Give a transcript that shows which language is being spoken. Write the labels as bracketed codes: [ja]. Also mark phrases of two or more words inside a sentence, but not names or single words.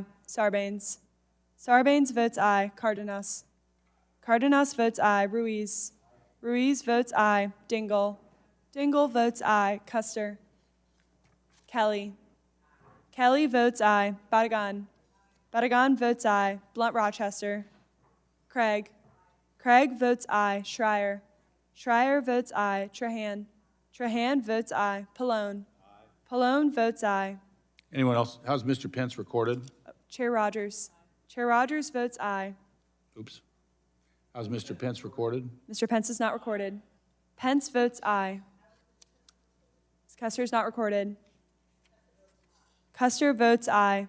[en] Sarbanes. Sarbanes votes aye. Cardenas. Cardenas votes aye. Ruiz. Ruiz votes aye. Dingle. Dingle votes aye. Custer. Kelly. Kelly votes aye. Badagon. Badagon votes aye. Blunt Rochester. Craig. Craig votes aye. Schreier. Schreier votes aye. Trahan. Trahan votes aye. Pallone. Pallone votes aye. Anyone else? How's Mr. Pence recorded? Chair Rodgers. Chair Rodgers votes aye. Oops. How's Mr. Pence recorded? Mr. Pence is not recorded. Pence votes aye. Custer is not recorded. Custer votes aye.